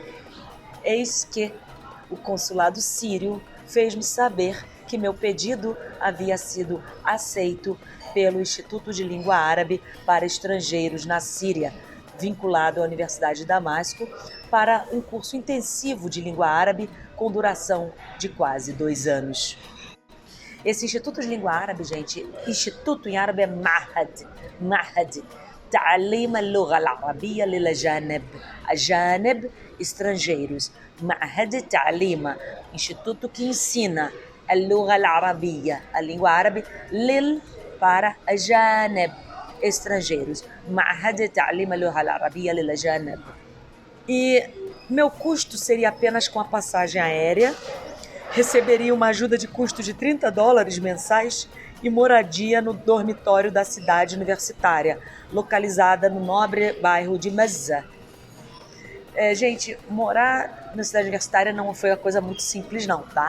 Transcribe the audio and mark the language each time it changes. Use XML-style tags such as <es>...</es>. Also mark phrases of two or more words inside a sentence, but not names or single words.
<pt>Eis que o consulado sírio fez-me saber que meu pedido havia sido aceito pelo Instituto de Língua Árabe para Estrangeiros na Síria, vinculado à Universidade de Damasco, para um curso intensivo de língua árabe com duração de quase 2 anos. Esse Instituto de Língua Árabe, gente, instituto em árabe é Mahad,</pt> <ar>تعليم اللغة العربية للأجانب، أجانب,</ar> <pt>estrangeiros,</pt> <ar>معهد تعليم,</ar> <pt>instituto que ensina</pt> <ar>اللغة العربية,</ar> <pt>a língua árabe, lil, para Ajanib, estrangeiros,</pt> <ar>معهد تعليم اللغة العربية للأجانب.</ar> <pt>E meu custo seria apenas com a passagem aérea, receberia uma ajuda de custo de $30 mensais e moradia no dormitório da cidade universitária, localizada no nobre bairro de Mazza. Gente, morar na cidade universitária não foi uma coisa muito simples não, tá?</pt>